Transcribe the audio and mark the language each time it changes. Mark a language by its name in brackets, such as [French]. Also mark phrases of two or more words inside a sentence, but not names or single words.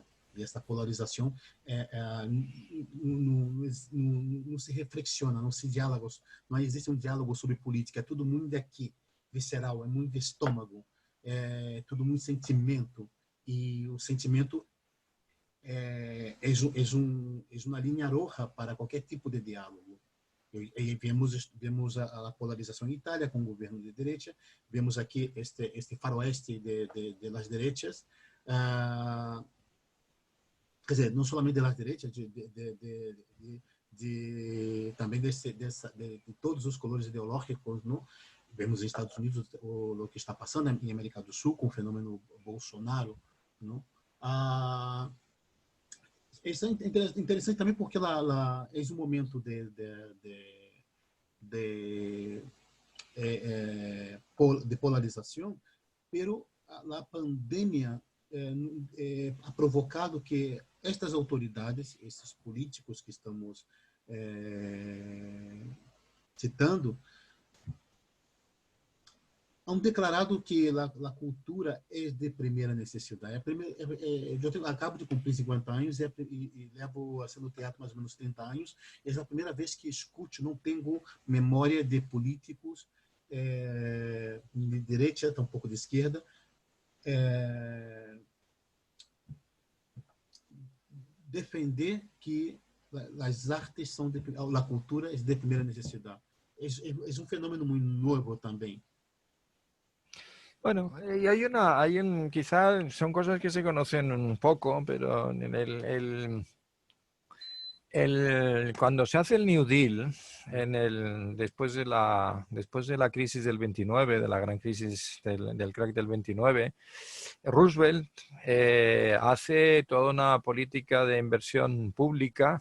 [Portuguese] E essa polarização não se reflexiona, não se diáloga, não existe um diálogo sobre política, é tudo muito daqui, visceral, é muito de estômago, é tudo muito sentimento, e o sentimento é uma [Spanish] linha roja [Portuguese] para qualquer tipo de diálogo. E vemos a polarização em Itália com o governo de direita, vemos aqui este faroeste [Spanish] de las derechas, [Portuguese] quer dizer, não somente [Spanish] de las derechas, [Portuguese] também de todos os colores ideológicos, não? Vemos nos Estados Unidos o que está passando em América do Sul com o fenômeno Bolsonaro, não? Isso é interessante também porque é um momento de polarização, pero a pandemia ha provocado que estas autoridades, esses políticos que estamos citando, há um declarado que a cultura é de primeira necessidade. Acabo de cumprir 50 anos e levo a ser no teatro mais ou menos 30 anos. É a primeira vez que escuto, não tenho memória de políticos de direita, tampouco de esquerda, defender que as artes são a cultura é de primeira necessidade. É um fenômeno muito novo também. [Spanish] Bueno, y quizá son cosas que se conocen un poco, pero cuando se hace el New Deal, después de la crisis del 29, de la gran crisis del crack del 29, Roosevelt hace toda una política de inversión pública.